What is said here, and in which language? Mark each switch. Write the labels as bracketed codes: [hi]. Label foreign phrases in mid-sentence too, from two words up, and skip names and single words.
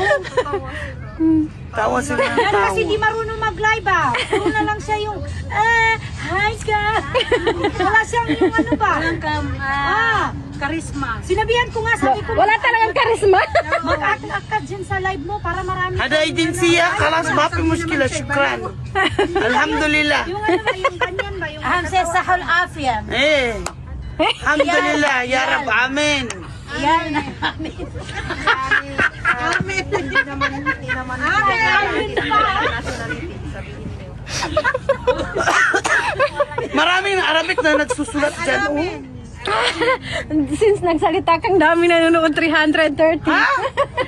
[tl] Tawa sila ng Yan kasi di tawa. marunong mag-live ah. Puro na lang siya yung, hi ka. Wala siyang yung ano ba? Karisma. Sinabihan ko nga, sabi ko, Wala talagang karisma. mag-act dyan sa live mo para marami. [ar] هذا ايجنسية خلاص ما في مشكلة شكرا الحمد لله [tl] Yung ano ba, yung ganyan ba? Yung [ar] أهم شيء الصحة والعافية. ايه الحمد لله يا رب امين يعني [tl] maraming Arabic na nagsusulat dyan, oh. Since nagsalita kang dami nanonood, 330.